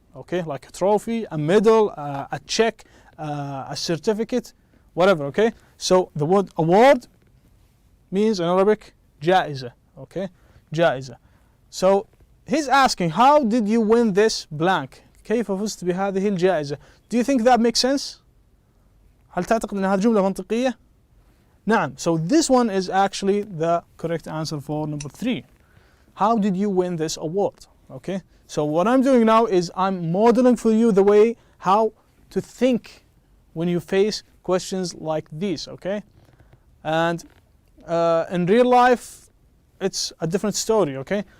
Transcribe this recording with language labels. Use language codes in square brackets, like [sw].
[en] Okay, like a trophy, a medal, a check, a certificate, whatever. Okay, so the word award means in Arabic جائزة. Okay, جائزة. So he's asking, how did you win this blank? [ar] كيف فزت بهذه الجائزة? [en] Do you think that makes sense? [ar] هل تعتقد أن هذه جملة منطقية؟ نعم. [en] So this one is actually the correct answer for number 3. How did you win this award? Okay. So what I'm doing now is I'm modeling for you the way how to think when you face questions like these. Okay. And in real life, it's a different story. Okay.